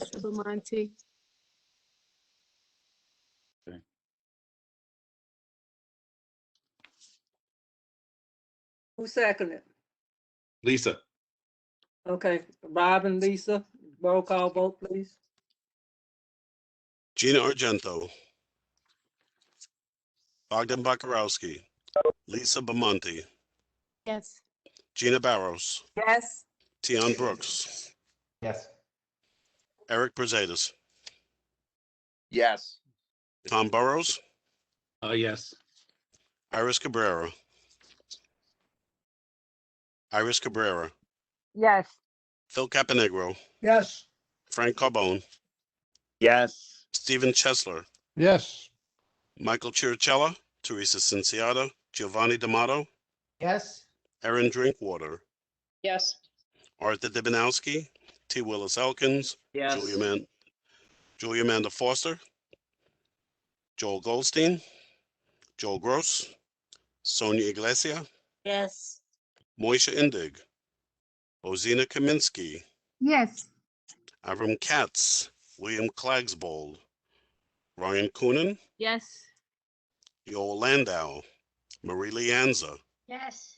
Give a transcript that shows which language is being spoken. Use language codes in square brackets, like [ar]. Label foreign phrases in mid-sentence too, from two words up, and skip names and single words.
[en] Mr. Belmonte. Who seconded? Lisa. Okay, Rob and Lisa, roll call vote, please. Gina Argento. Bogdan Bakarowski. Lisa Bamonte. Yes. Gina Barros. Yes. Tion Brooks. Yes. Eric Brazedas. Yes. Tom Burrows. Yes. Iris Cabrera. Iris Cabrera. Yes. Phil Caponegro. Yes. Frank Carbone. Yes. Stephen Chesler. Yes. Michael Chirichella. Teresa Cinciata. Giovanni D'Amato. Yes. Erin Drinkwater. Yes. Arthur Dibinowski. T. Willis Elkins. Yes. Julia Amanda Foster. Joel Goldstein. Joel Gross. Sonia Iglesia. Yes. Moisha Indig. Ozina Kaminsky. Yes. Avram Katz. William Klagsbold. Ryan Coonan. Yes. Yoel Landau. Marie Lianza. Yes.